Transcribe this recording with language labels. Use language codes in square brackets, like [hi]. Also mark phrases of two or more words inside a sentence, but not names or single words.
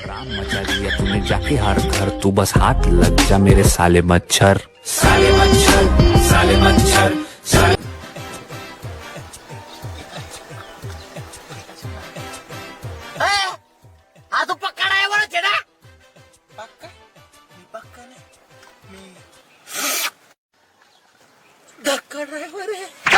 [hi] राम मचा दिया तूने जाके हर घर तू बस हाथ लग जा मेरे साले मच्छर साले मच्छर साले मच्छर साले [mr] हा तू पक्का ड्रायव्हर आहे ना? धक्का ड्रायव्हर आहे.